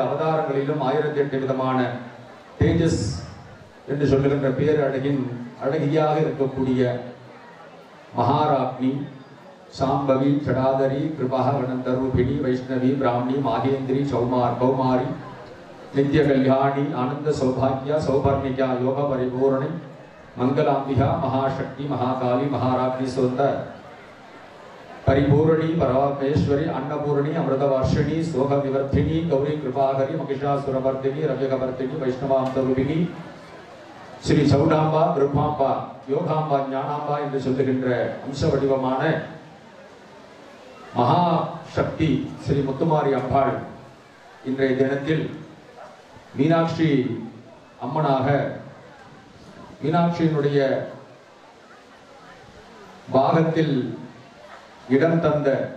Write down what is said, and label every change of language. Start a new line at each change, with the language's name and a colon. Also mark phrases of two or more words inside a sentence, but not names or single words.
Tamil: அவதாரங்களிலும் 1008 விதமான தேஜஸ் என்று சொல்லுகின்ற பேரழகின் அழகியாக இருக்கக்கூடிய மகாராக்னி சாம்பவி சடாதரி கிருபாகணந்தரூபிணி வைஷ்ணவி பிராமணி மாகேந்திரி கௌமாரி நித்ய கல்யாணி ஆனந்த சௌபாகியா சௌபர்ணிகா யோக பரிபூரணி மங்களாம்பிகா மகாசக்தி மகாகாளி மகாராக்னி சுந்த
Sanskrit: परिपूर्णी परमेश्वरी अन्नपूर्णी अमृतवर्षिणी सोह विवर्धिनी गौरी कृपाकरी महिषासुरवर्धिनी रव्यकवर्धिनी वैष्णवांतरूपिणी श्री चौडाम्बा ब्रह्माम्बा योगाम्बा ज्ञानाम्बा
Tamil: என்று சொல்லுகின்ற அம்ச வடிவமான மகா சக்தி ஸ்ரீ முத்துமாரி அம்பாள் இன்றைய தினத்தில் மீனாட்சி அம்மனாக மீனாட்சியினுடைய பாகத்தில் இடம் தந்த